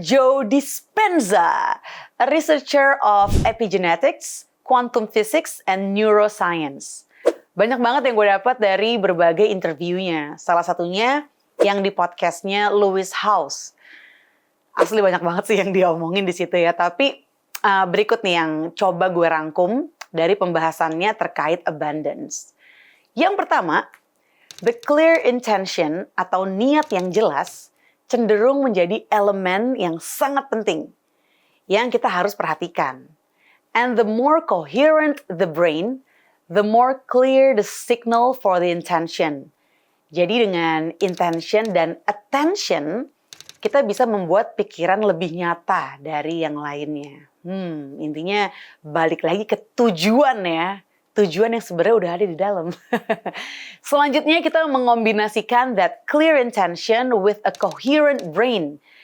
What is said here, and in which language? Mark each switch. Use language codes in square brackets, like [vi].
[en] Joe Dispenza, a researcher of epigenetics, quantum physics, and neuroscience. [id] Banyak banget yang gue dapat dari berbagai interviewnya. Salah satunya yang di podcastnya Lewis Howes. Asli banyak banget sih yang dia omongin di situ ya. Tapi berikut nih yang coba gue rangkum dari pembahasannya terkait abundance. Yang pertama, [en] the clear intention [id] atau niat yang jelas cenderung menjadi elemen yang sangat penting yang kita harus perhatikan. [en] And the more coherent the brain, the more clear the signal for the intention. [id] Jadi dengan intention dan attention, kita bisa membuat pikiran lebih nyata dari yang lainnya. Intinya balik lagi ke tujuan ya. Tujuan yang sebenarnya udah ada di dalam. Selanjutnya kita mengombinasikan [en] that clear intention with a coherent brain.